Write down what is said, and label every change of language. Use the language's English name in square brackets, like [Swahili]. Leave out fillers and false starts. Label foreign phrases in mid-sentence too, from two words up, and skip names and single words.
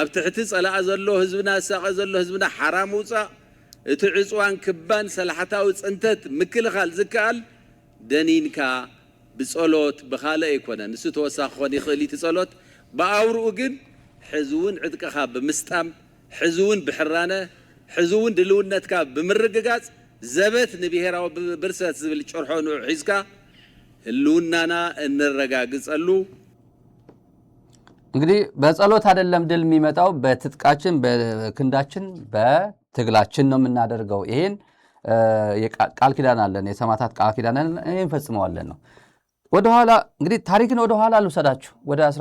[Tigrinya] ትሕቲ ጸላእ ዘሎ ህዝብና ሳቐ ዘሎ ህዝብና ሓራም ውፃእ እቲ ዕፅዋን ክባን ሰላሕታዊ ጽንተት ምክልኻል ዝከኣል ደኒንካ ብጸሎት ብኻልእ ኣይኮነን ንሱ ተወሳኺ ክኾን ይኽእል እቲ ጸሎት ብኣውርኡ ግን ሕዚ እውን ዕጥቅኻ ብምስጣም ሕዚ እውን ብሕራነ ሕዚ እውን ድልውነትካ ብምርግጋጽ ዘበት ንብሔራዊ ብርሰት ዝብል ጭርሖ ንዑ ሒዝካ ህልውናና እንረጋግጸሉ [Amharic] እንግዲህ በጸሎት አይደለም ድል የሚመጣው በትጥቃችን በክንዳችን በትግላችን ነው የምናደርገው። ይሄን ቃል ኪዳን አለን፣ የሰማዕታት ቃል ኪዳን ይሄን ፈጽመዋለን ነው። ወደኋላ እንግዲህ ታሪክን ወደኋላ ልውሰዳችሁ ወደ